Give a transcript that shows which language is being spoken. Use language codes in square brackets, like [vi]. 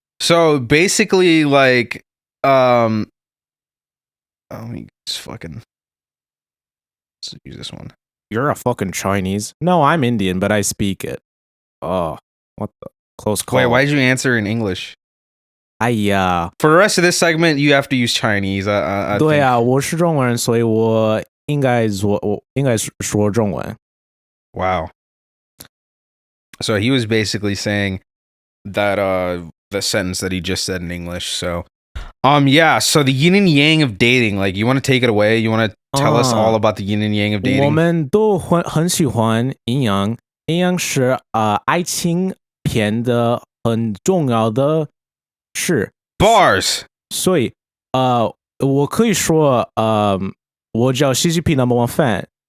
[en] So basically, like, let me just fucking let's use this one. You're a fucking Chinese. No, I'm Indian, but I speak it. Oh, what the close call. Wait, why did you answer in English? For the rest of this segment, you have to use Chinese. [zh] 对啊，我是中文人，所以我应该说中文。 [en] Wow. So he was basically saying that the sentence that he just said in English. So yeah, so the yin and yang of dating, like, you want to take it away? You want to tell us all about the yin and yang of dating? [zh] 我们都很喜欢阴阳，阴阳是爱情片的很重要的事。 [en] Bars. [zh] 所以我可以说我叫 CGP [en] number one fan。